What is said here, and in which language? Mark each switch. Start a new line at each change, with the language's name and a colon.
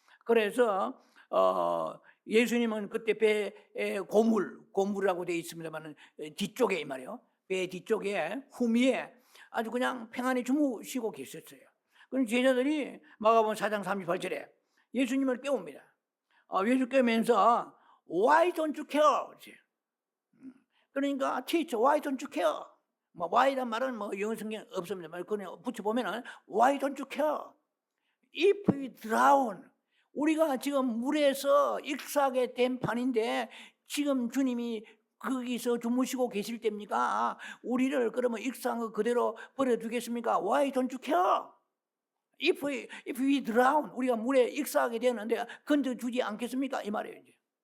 Korean: 그래서 예수님은 그때 배에 고물이라고 되어 있습니다만 뒤쪽에 이 말이에요. 배 뒤쪽에 후미에 아주 그냥 평안히 주무시고 계셨어요. 그럼 제자들이 마가복음 4장 38절에 예수님을 깨웁니다. 예수 깨우면서
English: Why don't you care?
Korean: 그러니까
English: teacher, why don't you care?
Korean: 뭐 why란 말은 뭐 영어 성경 없습니다. 그냥 붙여보면은
English: Why don't you care? If we drown,
Korean: 우리가 지금 물에서 익사하게 된 판인데 지금 주님이 거기서 주무시고 계실 때입니까? 우리를 그러면 익사한 거 그대로 버려두겠습니까?
English: Why don't you care? If we drown,
Korean: 우리가 물에 익사하게 되는데 건져주지 않겠습니까? 이 말이에요. 이제.